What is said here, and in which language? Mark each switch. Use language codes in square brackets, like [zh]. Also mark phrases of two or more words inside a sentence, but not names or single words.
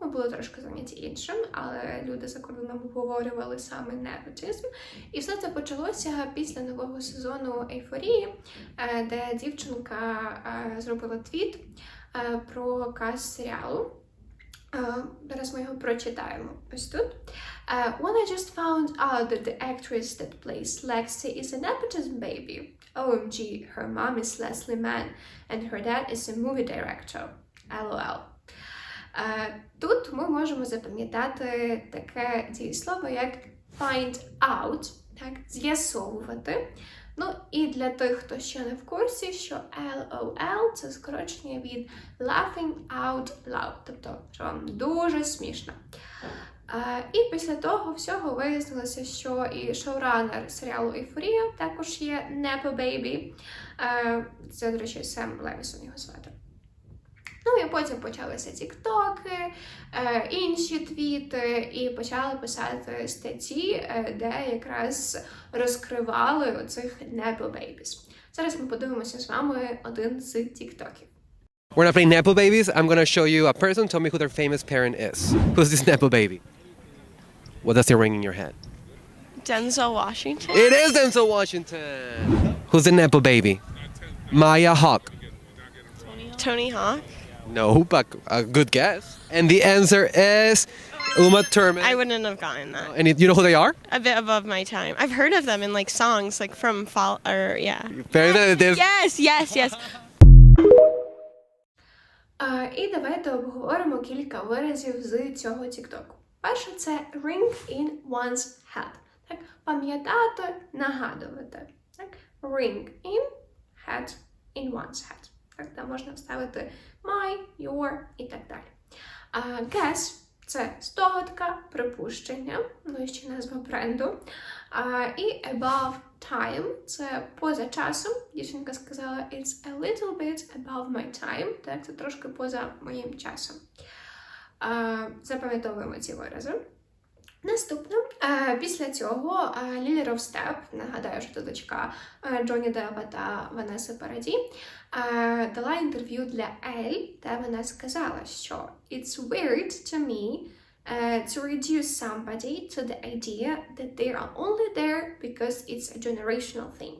[uk] Ми були трошки зайняті іншим, але люди за кордоном обговорювали саме непотизм. І все це почалося після нового сезону «Ейфорії», де дівчинка зробила твіт про каст серіалу. Зараз ми його прочитаємо. Ось тут. [en] When I just found out that the actress that plays Lexi is a nepotism baby. OMG, her mom is Leslie Mann and her dad is a movie director. LOL. [uk] Тут ми можемо запам'ятати таке дієслово, як [en] find out, [uk] так, з'ясовувати. Ну і для тих, хто ще не в курсі, що LOL – це скорочення від [en] laughing out loud, [uk] тобто, що вам дуже смішно. І після того всього вияснилося, що і шоуранер серіалу «Ейфорія» також є [en] Nepo Baby. [uk] Це, до речі, Сем Левісон його звати. Ну і потім почалися тіктоки, інші твіти, і почали писати статті, де якраз розкривали оцих [en] Nepo Babies. [uk] Зараз ми подивимося з вами один з тіктоків. [en] We're not playing Nepo Babies. I'm going to show you a person. Tell me who their famous parent is. Who's this Nepo Baby? What does it ring in your head? Denzel Washington. It is Denzel Washington. Who's the Nepo Baby? Maya Hawke. Tony Hawk. No, but a good guess. And the answer is Uma Thurman. I wouldn't have gotten that. And you know who they are? A bit above my time. I've heard of them in like songs, like from Fall or yeah. Yes. [uk] І давайте обговоримо кілька виразів з цього тіктоку. Перше – це [en] ring in one's head. [uk] Так, пам'ятати, нагадувати. Так, [en] ring in, head in one's head. [uk] Так, там можна вставити [en] my, your [uk] і так далі. Guess – це здогадка, припущення, ну і ще назва бренду. І [en] above time – [uk] це поза часом. Дівчинка сказала [en] it's a little bit above my time. [uk] Так, це трошки поза моїм часом. Запам'ятовуємо ці вирази. Наступне. Після цього Лілі Ровстеп, нагадаю, що це дочка Джонні Деппа та Ванеси Параді, дала інтерв'ю для Elle, де вона сказала, що [en] it's weird to me to reduce somebody to the idea that they are only there because it's a generational thing.